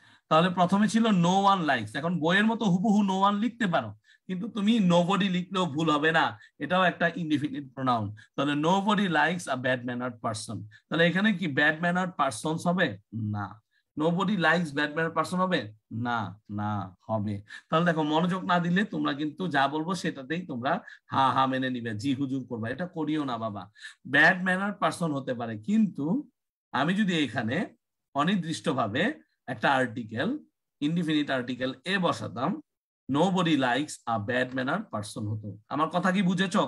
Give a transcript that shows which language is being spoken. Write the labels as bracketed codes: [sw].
[bn] তাহলে প্রথমে ছিল [en] no one likes। [bn] এখন বইয়ের মতো হুবহু no one লিখতে পারো, কিন্তু তুমি nobody লিখলেও ভুল হবে না, এটাও একটা ইনডিফিনিট প্রোনাউন। তাহলে [en] nobody likes a bad mannered person। [bn] তাহলে এখানে কি [en] bad mannered persons [bn] হবে? না। [en] nobody likes bad mannered person [bn] হবে? না, না হবে। তাহলে দেখো মনোযোগ না দিলে তোমরা কিন্তু যা বলবো সেটাতেই তোমরা হা হা মেনে নিবে, জি হুজুর করবা, এটা করিও না বাবা। ব্যাড ম্যানার পারসন হতে পারে, কিন্তু আমি যদি এখানে অনির্দিষ্টভাবে একটা article, indefinite article a বসাতাম, [en] nobody likes a bad mannered person [bn] হতো। আমার কথা কি বুঝেছো?